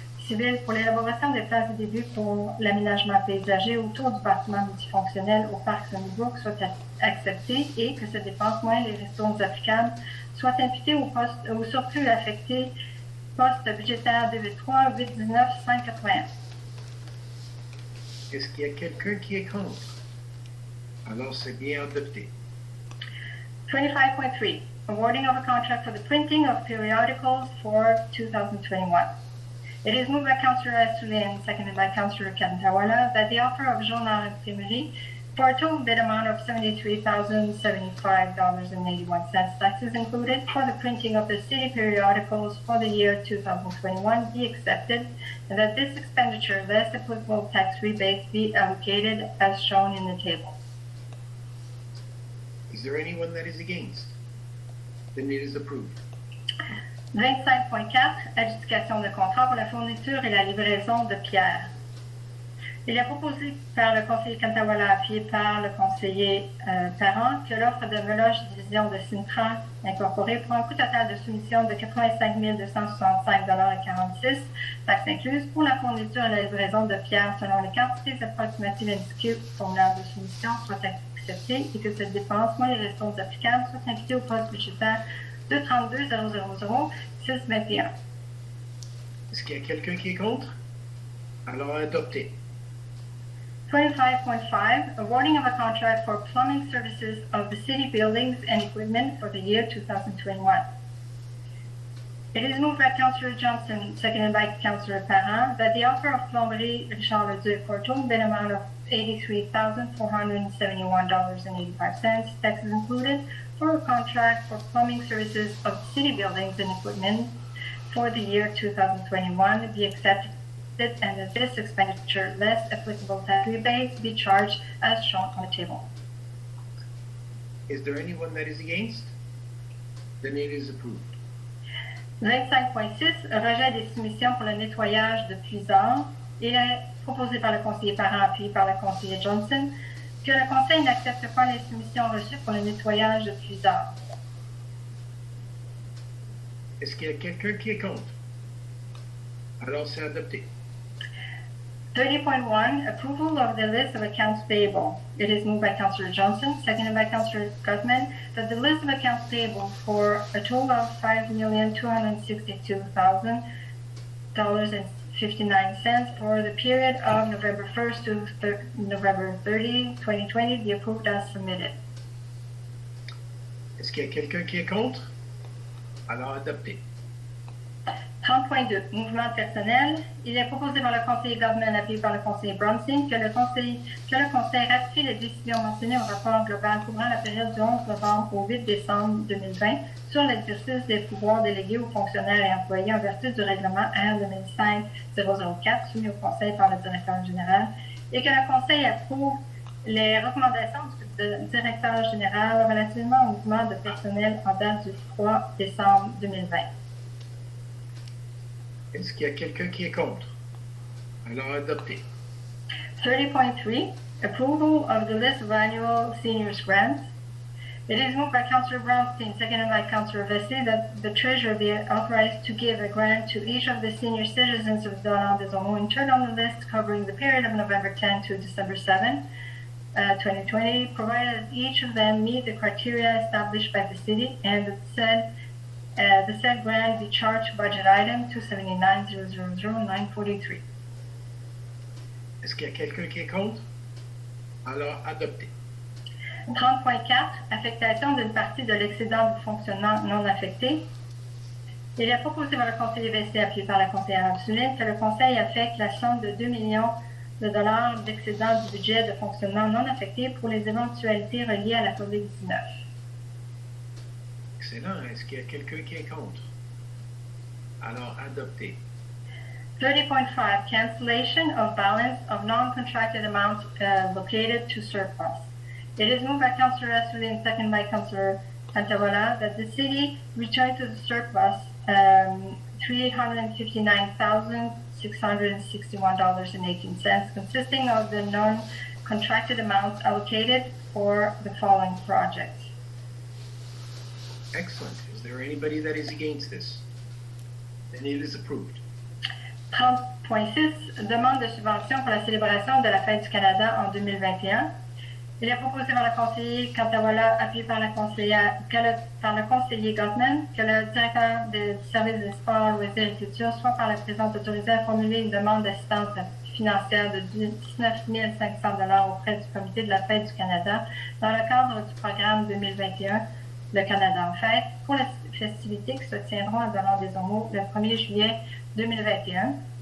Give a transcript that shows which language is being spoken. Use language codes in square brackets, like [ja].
[fr] civile pour l'élaboration des plans et débuts pour l'aménagement paysager autour du bâtiment multifonctionnel au parc Sunnybrook soit accepté et que cette dépense moins les ristournes applicables soient imputées au surplus affecté poste budgétaire 283 819 581. Est-ce qu'il y a quelqu'un qui est contre? Alors, c'est bien adopté. [en] 25.3, awarding of a contract for the printing of periodicals for 2021. It is moved by Councillor Assouline, seconded by Councillor Kantawala, that the offer of Journal Imprimerie for a total bid amount of $73,075.81, taxes included, for the printing of the city periodicals for the year 2021 be accepted, and that this expenditure, less applicable tax rebates, be allocated as shown in the table. Is there anyone that is against? Then it is approved. [fr] 25.4, adjudication de contrat pour la fourniture et la livraison de pierres. Il est proposé par le conseiller Cantawala, appuyé par le conseiller Parent, que l'offre de Meloche Division de Sintra Incorporée pour un coût total de soumission de 85 265,46 $, taxes incluses, pour la fourniture et la livraison de pierres selon les quantités approximatives indiquées au formulaire de soumission soit acceptée et que cette dépense, moins les ressources applicables, soit imputée au poste budgétaire de 32 000 621. Est-ce qu'il y a quelqu'un qui est contre? Alors adopté. [en] 25.5, awarding of a contract for plumbing services of the city buildings and equipment for the year 2021. It is moved by Councillor Johnson, seconded by Councillor Parent, that the offer of Plomberie Richard Leduc for a total bid amount of $83,471.85, taxes included, for a contract for plumbing services of city buildings and equipment for the year 2021 be accepted, and that this expenditure less applicable tax rebates be charged as shown on the table. Is there anyone that is against? Then it is approved. [fr] 25.6, rejet des soumissions pour le nettoyage de puisards. Il est proposé par le conseiller Parent, appuyé par le conseiller Johnson, que le conseil n'accepte pas les soumissions reçues pour le nettoyage de puisards. Est-ce qu'il y a quelqu'un qui est contre? Alors c'est adopté. [en] 30.1, approval of the list of accounts payable. It is moved by Councillor Johnson, seconded by Councillor Gutman, that the list of accounts payable for a total of $5,262,000.59 for the period of November 1st to November 30, 2020 be approved as submitted. [fr] Est-ce qu'il y a quelqu'un qui est contre? Alors adopté. 30.2, mouvement personnel. Il est proposé par le conseiller Goldman, appuyé par le conseiller Bronstein, que le conseil ratifie les décisions mentionnées au rapport global couvrant la période du 11 novembre au 8 décembre 2020 sur l'exercice des pouvoirs délégués aux fonctionnaires et employés en vertu du règlement R 2005-004 soumis au conseil par le directeur général, et que le conseil approuve les recommandations du directeur général relativement au mouvement de personnel en date du 3 décembre 2020. Est-ce qu'il y a quelqu'un qui est contre? Alors adopté. [en] 30.3, approval of the list of annual seniors grants. It is moved by Councillor Brownstein, seconded by Councillor Vesey, that the treasurer be authorized to give a grant to each of the senior citizens of Donald-des-Ormeaux entered on the list covering the period of November 10 to December 7, 2020, provided that each of them meet the criteria established by the city, and that the said grant be charged to budget item 279,000,943. [fr] Est-ce qu'il y a quelqu'un qui est contre? Alors adopté. 30.4, affectation d'une partie de l'excédent de fonctionnement non affecté. Il est proposé par le conseiller Vessier, appuyé par la conseillère Absuline, que le conseil affecte la somme de 2 millions de dollars d'excédent du budget de fonctionnement non affecté pour les éventualités reliées à la COVID-19. Excellent. Est-ce qu'il y a quelqu'un qui est contre? Alors adopté. [en] 30.5, cancellation of balance of non-contracted amounts located to surplus. It is moved by Councillor Asuli and seconded by Councillor Cantawala that the city return to the surplus $359,661.18, consisting of the non-contracted amounts allocated for the following projects. Excellent. Is there anybody that is against this? Then it is approved. [fr] 30.6, demande de subvention pour la célébration de la Fête du Canada en 2021. Il est proposé par le conseiller Cantawala, appuyé par le conseiller Gottman, que le directeur du service des sports, loisirs et culture soit par la présence autorisé à formuler une demande d'assistance financière de 19 500 auprès du comité de la Fête du Canada dans le cadre du programme 2021 Le Canada en Fête pour les festivités qui se tiendront à Donald-des-Ormeaux le 1er juillet 2021.